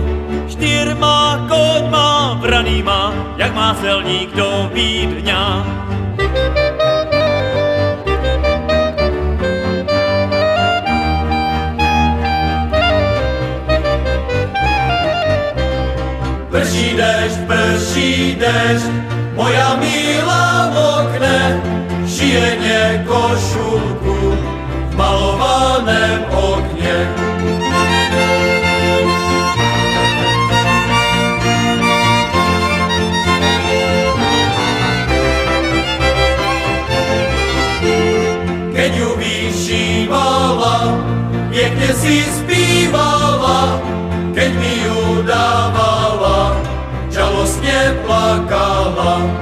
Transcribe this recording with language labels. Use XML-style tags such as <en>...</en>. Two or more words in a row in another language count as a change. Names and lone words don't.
<cs>4 koňma vranýma, jak má selník do Vídňa. Prší déšť,</cs> <sk>moja milá v okne šije košulku v malovaném okne. Keď ju vyšívala,</sk> <cs>pěkně si zpívala,</cs> <sk>keď mi ju dávala, žalostne plakala.</sk>